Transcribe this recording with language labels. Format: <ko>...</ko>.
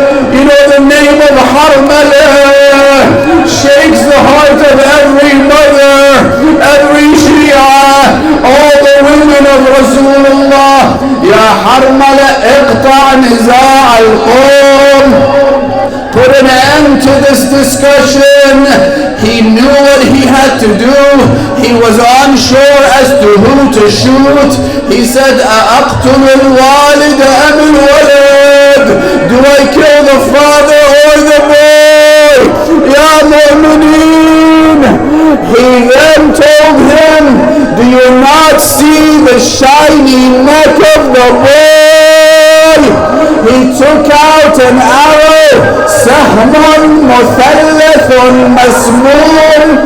<en>You know, the name of Harmala shakes the heart of every mother, every Shia, all the women of Rasulullah.</en> <ar>Ya Harmala, iqta' niza' al-qawm.</ar> <en>Put an end to this discussion. He knew what he had to do. He was unsure as to who to shoot. He said,</en> <ar>أَأَقْتُلُ الْوَالِدَ أَمِ الْوَلَدِ?</ar> <en>Do I kill the father or the boy?</en> <ar>Ya mu'mineen.</ar> <en>He then told him, do you not see the shiny neck of the boy? He took out an arrow,</en> <ar>sahmun muthallathun masmoon.</ar>